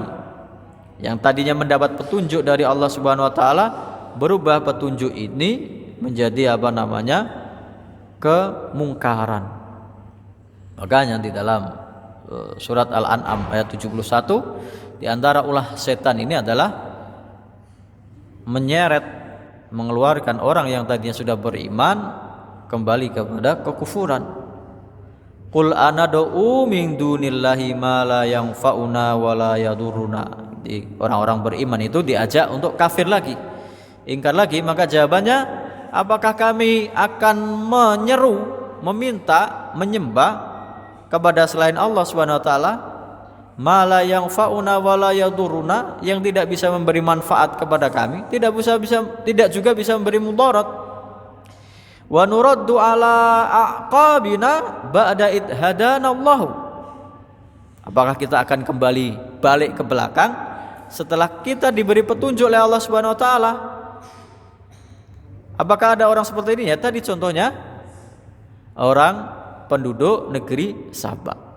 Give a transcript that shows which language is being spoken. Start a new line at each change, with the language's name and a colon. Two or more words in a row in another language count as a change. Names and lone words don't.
Indonesian: Yang tadinya mendapat petunjuk dari Allah
Arabic: سبحانه وتعالى,
Indonesian: berubah petunjuk ini menjadi kemungkaran. Makanya di dalam surat Al-An'am ayat 71, di antara ulah setan ini adalah menyeret, mengeluarkan orang yang tadinya sudah beriman kembali kepada kekufuran.
Arabic: قل أندعو من دون الله ما لا ينفعنا ولا يضرنا.
Indonesian: Orang-orang beriman itu diajak untuk kafir lagi, ingkar lagi. Maka jawabannya, apakah kami akan menyeru, meminta, menyembah kepada selain Allah
Arabic: سبحانه وتعالى, ما لا ينفعنا ولا يضرنا,
Indonesian: yang tidak bisa memberi manfaat kepada kami, tidak juga bisa memberi mudarat.
Arabic: ونرد على أعقابنا بعد إذ هدانا الله.
Indonesian: Apakah kita akan kembali balik ke belakang setelah kita diberi petunjuk oleh Allah
Arabic: سبحانه وتعالى?
Indonesian: Apakah ada orang seperti ini? Ya, tadi contohnya orang penduduk negeri Sabah.